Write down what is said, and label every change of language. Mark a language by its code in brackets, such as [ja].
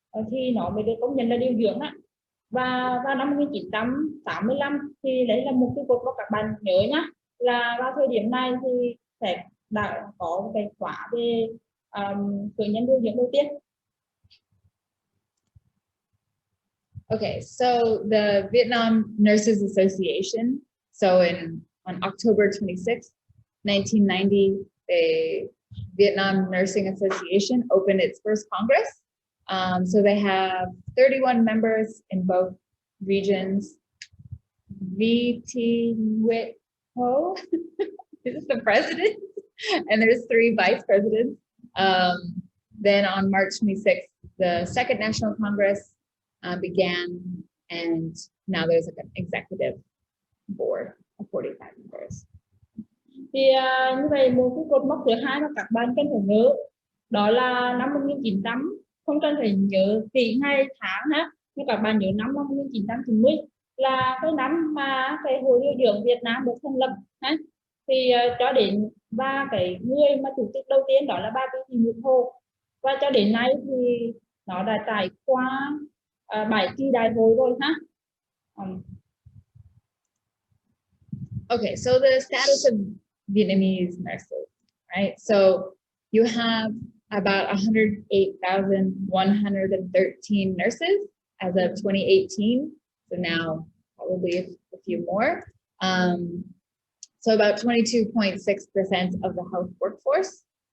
[vi] thì nó mới được công nhận là điều dưỡng á. Và vào năm 1985 thì đấy là một cái cột mà các bạn nhớ nhá, là vào thời điểm này thì sẽ đã có cái khóa về cử nhân điều dưỡng đầu tiên. [en] Okay, so the Vietnam Nurses Association, on October 26th, 1990, the Vietnam Nursing Association opened its first Congress. So they have 31 members in both regions. V.T. Nguyệt Ho is the president, and there's 3 vice presidents. Then on March 26th, the second National Congress began, and now there's like an executive board of 45 members. [vi] Thì như vậy một cái cột mốc thứ hai mà các bạn cần phải nhớ đó là năm 1900, không cần phải nhớ kỹ ngày tháng ha, nhưng các bạn nhớ năm 1990 là cái năm mà cái Hội điều dưỡng Việt Nam được thành lập ha. Thì cho đến và cái người mà chủ tịch đầu tiên đó là bà V.T. Nguyệt Hồ, và cho đến nay thì nó đã trải qua 7 kỳ đại hội rồi ha. [en] Okay, so the status of Vietnamese nurses, right? So you have about 108,113 nurses as of 2018. So now probably a few more. So about 22.6% of the health workforce.